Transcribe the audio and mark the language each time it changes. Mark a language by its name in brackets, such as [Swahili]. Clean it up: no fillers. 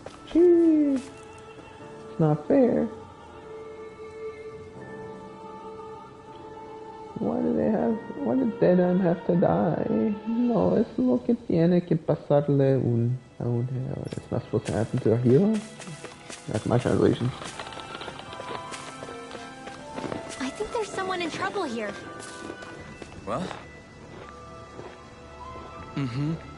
[English] Jeez. It's not fair. Why did Deadeye have to die? [Spanish] No, es lo que tiene que pasarle a un hero. [English] It's not supposed to happen to a hero? That's my translation. I think there's someone in trouble here. Well? Mm-hmm.